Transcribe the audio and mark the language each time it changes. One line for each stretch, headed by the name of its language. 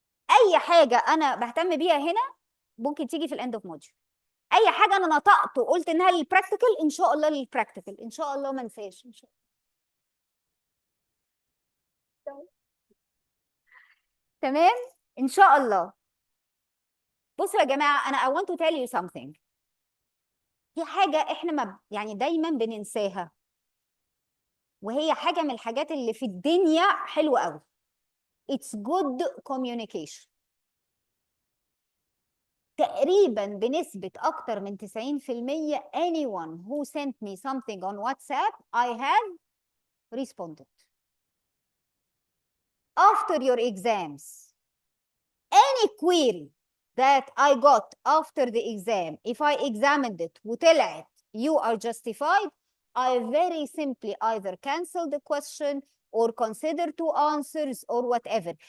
Arabic: اي حاجه انا بهتم بيها هنا ممكن تيجي في الاند اوف موديول. اي حاجه انا نطقت وقلت انها للبراكتيكال ان شاء الله للبراكتيكال ان شاء الله ما انساش ان شاء الله. تمام ان شاء الله. بصوا يا جماعه انا
English: I want to tell you something.
Arabic: في حاجه احنا ما يعني دايما بننساها، وهي حاجه من الحاجات اللي في الدنيا حلوه قوي.
English: It's good communication.
Arabic: تقريبا بنسبة أكتر من
English: 90% anyone who sent me something on WhatsApp I have responded. After your exams, any query that I got after the exam, if I examined it وطلعت you are justified, I very simply either cancel the question or consider two answers or whatever.